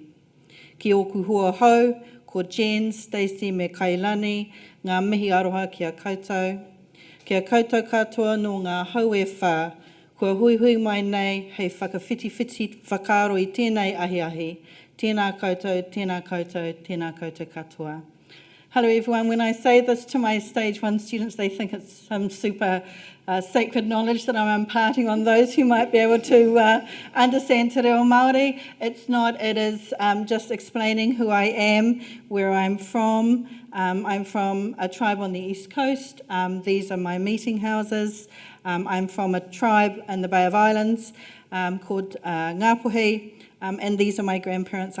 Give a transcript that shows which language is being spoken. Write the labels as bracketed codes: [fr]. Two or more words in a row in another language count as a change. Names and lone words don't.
[mi] Ki oku hua hou, ko Jen, Stacey me Kailani, ngā mihi aroha kia koutou. Kia koutou katoa no ngā hau e whā, kua hui mai nei hei whakawhiti whakaro i tēnei ahi. Tēnā koutou, tēnā koutou, tēnā koutou katoa. [en] Hello everyone, when I say this to my stage one students, they think it's some super sacred knowledge that I'm imparting on those who might be able to understand [mi] te reo Māori. [en] It's not, it is just explaining who I am, where I'm from. I'm from a tribe on the East Coast. These are my meeting houses. I'm from a tribe in the Bay of Islands called Ngāpuhi, and these are my grandparents.